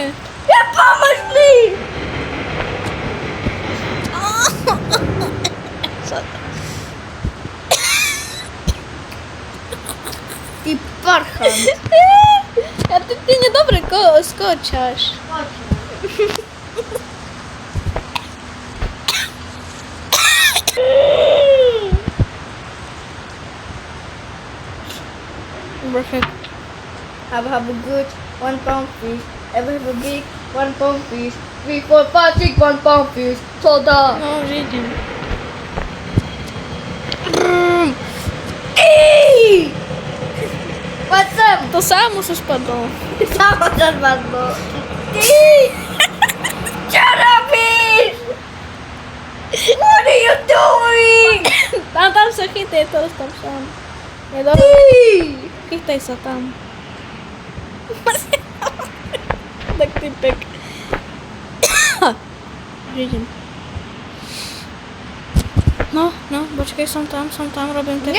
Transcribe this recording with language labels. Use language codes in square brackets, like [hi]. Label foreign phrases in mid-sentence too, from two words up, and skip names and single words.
[sk] Ja pomôž mi! Ty parchan. A ty nedobre skočaš. [en] Perfect. Have a good 1 pound fish. Ever have a big 1 pound fish. 3, 4, 5, 6 1 pound fish. Soda. [sk] No, už idem. [en] What's up? [sk] To samo sa spadlo. Samo sa spadlo. Čo robíš? [en] What are you doing? [sk] Tam sa chytaj, teraz tam sám. Je dobré, Ty! chytaj sa tam. Tak typek. Idem. No, počkaj, som tam, robím techniku.